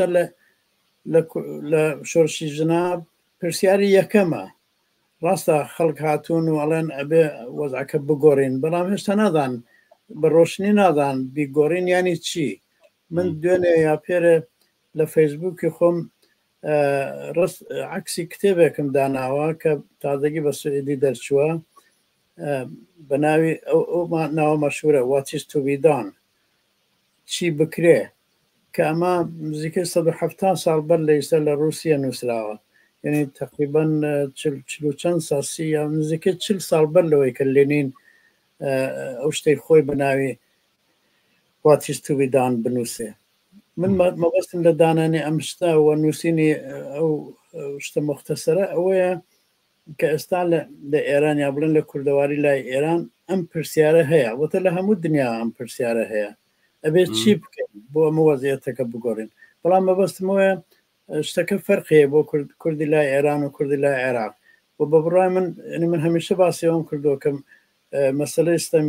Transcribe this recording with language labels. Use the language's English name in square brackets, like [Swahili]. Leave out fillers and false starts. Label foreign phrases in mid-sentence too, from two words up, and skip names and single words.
[Central Kurdish] لە شۆرشی ژنا پرسیاری یەکەمە ڕاستە خەڵک هاتوون و ئەڵێن ئەبێ وەزعەکە بگۆڕین بەڵام هێشتا نادان بە ڕۆشنی نادان بیگۆڕین ینی چی من دوێنێ یا پێرە لە فەیسبووکی خۆم عکسی کتێبێکم داناوە کە تازەگی بە سوئێدی دەرچووە بە ناوی ئەو ناوە مەشهورە [English] What is to be done [Central Kurdish] چی بکرێ کە ئەمە نزیکەی 170 ساڵ بەر لە ئێستا لە رووسیا نووسراوە یعنی تقریبا چەند ساسی یا نزیکەی 40 ساڵ بەر لەوەی کە لێنین ئەو شتەی خۆی بە ناوی [English] What is to be done [Central Kurdish] بنووسێ من مەبەستم لە دانانی ئەم شتە و نووسینی ئەو شتە مختصرە ئەوەیە کە ئێستا لە ئێران یا بڵێن لە کوردەواری لای ئێران ئەم پرسیارە هەیە وەتە لە هەموو دنیا ئەم پرسیارە هەیە ئەبێت چی بکەین بۆ ئەمە وەزعەتەکە بگۆڕین بەڵام مەبەستمەوەیە شتەکە فەرقەیە بۆ کوردی لای ئێران و کوردی لای عێراق و بە بڕای من هەمیشە باسی ئەوم کردووە کە مەسەلەی